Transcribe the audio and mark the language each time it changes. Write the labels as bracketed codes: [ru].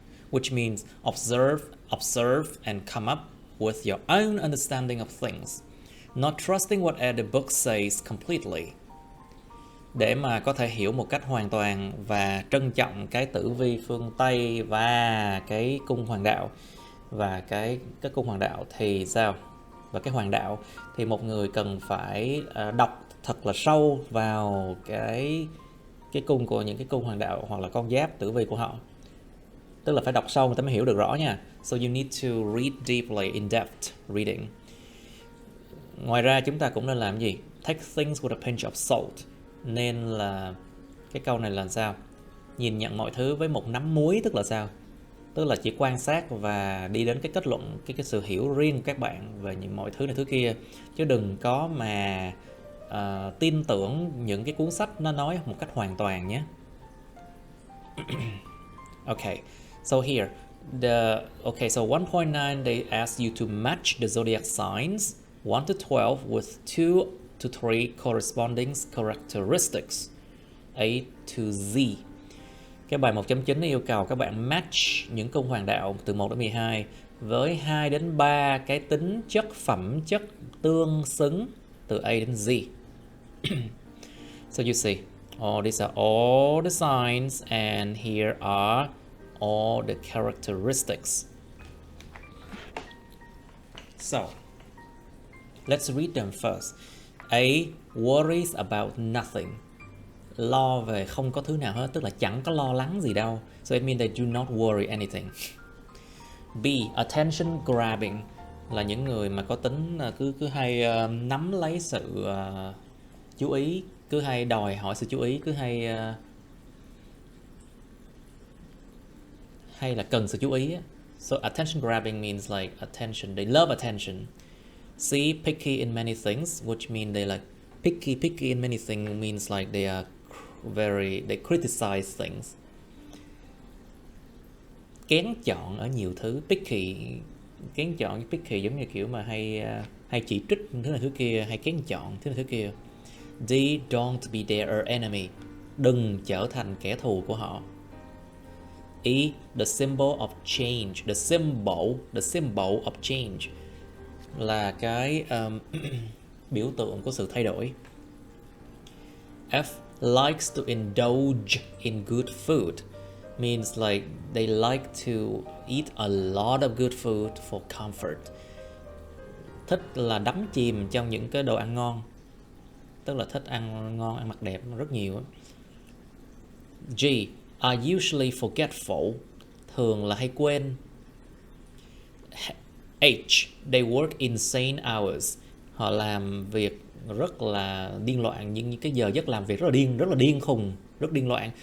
[en] Which means observe and come up with your own understanding of things, not trusting what the book says completely. [vi] Để mà có thể hiểu một cách hoàn toàn và trân trọng cái tử vi phương Tây và cái cung hoàng đạo, và cái cung hoàng đạo thì sao? Và cái hoàng đạo thì một người cần phải đọc thật là sâu vào cái cung của những cái cung hoàng đạo hoặc là con giáp tử vi của họ. Tức là phải đọc sâu người ta mới hiểu được rõ nha. [en] So you need to read deeply, in-depth reading. [vi] Ngoài ra chúng ta cũng nên làm gì? [en] Take things with a pinch of salt. [vi] Nên là cái câu này là sao? Nhìn nhận mọi thứ với một nắm muối, tức là sao? Tức là chỉ quan sát và đi đến cái kết luận, cái sự hiểu riêng của các bạn về những mọi thứ này thứ kia, chứ đừng có mà tin tưởng những cái cuốn sách nó nói một cách hoàn toàn nhé. [en] Okay, so here so 1.9 they ask you to match the zodiac signs 1 to 12 with 2 to 3 corresponding characteristics A to Z. [vi] Cái bài 1.9 yêu cầu các bạn match những cung hoàng đạo từ 1 đến 12 với 2 đến 3 cái tính chất phẩm chất tương xứng từ A đến Z. [en] So you see, these are all the signs and here are all the characteristics. So, let's read them first. A, worries about nothing. [vi] Lo về không có thứ nào hết, tức là chẳng có lo lắng gì đâu. [en] So it means they do not worry anything. [vi] B, [en] attention grabbing, [vi] là những người mà có tính cứ hay nắm lấy sự chú ý, cứ hay đòi hỏi sự chú ý, cứ hay hay là cần sự chú ý. [en] So attention grabbing means like attention, they love attention. C, picky in many things, which mean they like picky in many things means like they criticize things. [vi] Kén chọn ở nhiều thứ. Kén chọn với picky giống như kiểu mà hay chỉ trích thứ này thứ kia, hay kén chọn thứ này thứ kia. D, [en] don't be their enemy, [vi] đừng trở thành kẻ thù của họ. [en] E, the symbol of change, the symbol of change [vi] là cái biểu tượng của sự thay đổi. [en] F, likes to indulge in good food, means like they like to eat a lot of good food for comfort. [vi] Thích là đắm chìm trong những cái đồ ăn ngon, tức là thích ăn ngon, ăn mặc đẹp rất nhiều. [en] G, are usually forgetful, [vi] thường là hay quên. H, [en] they work insane hours, [vi] họ làm việc rất là điên loạn, những cái giờ giấc làm việc rất là điên khùng, rất điên loạn.